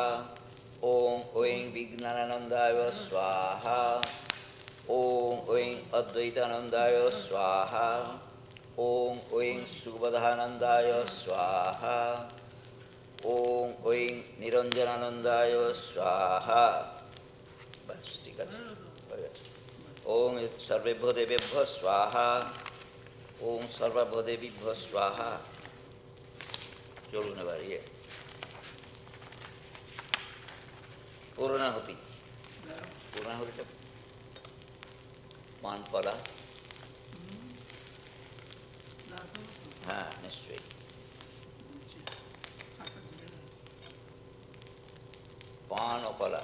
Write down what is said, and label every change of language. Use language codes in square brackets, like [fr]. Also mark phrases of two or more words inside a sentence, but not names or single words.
[sa] ওম ঐং বিজ্ঞানানন্দায় স্বাহা ওম ঐং অদ্বৈতানন্দায় স্বাহা ওম ঐং সুবধানন্দায় স্বাহা ওম ঐং নিরঞ্জনানন্দায় স্বাহা [bn] বাস ঠিক আছে হয়ে গেছে [sa] ওম সর্বেভ্য দেবেভ্য স্বাহা ওম সর্বভ্য দেবীভ্য স্বাহা [bn] চলুন এবার ইয়ে পূর্ণাহুতি পূর্ণাহুতিটা পান কলা হ্যাঁ নিশ্চয়ই পান ও কলা